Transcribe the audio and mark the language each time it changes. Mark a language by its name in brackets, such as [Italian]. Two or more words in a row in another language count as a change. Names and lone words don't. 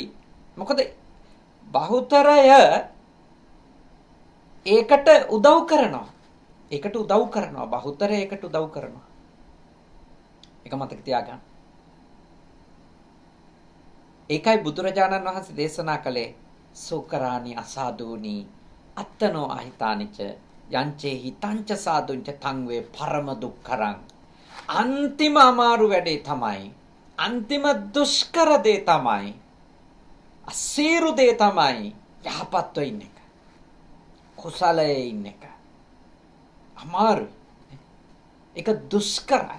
[Sinhala] මොකද බහුතරය ඒකට උදව් කරනවා. ඒකට උදව් කරනවා. බහුතරය ඒකට උදව් කරනවා. ඒක මතක තියාගන්න. ඒකයි බුදුරජාණන් වහන්සේ දේශනා කළේ [Pali] සෝකරාණි අසාදූනි අත්තනෝ අහිතානිච යංචේ හිතංච සාදුංච තං වේ පරම දුක්ඛරං. [Sinhala] අන්තිම අමාරු වැඩේ තමයි, අන්තිම දුෂ්කර දේ තමයි, අසීරු දේ තමයි යහපත්ව ඉන්න එක, කුසලයේ ඉන්න එක. අමාරුයි. ඒක දුෂ්කරයි.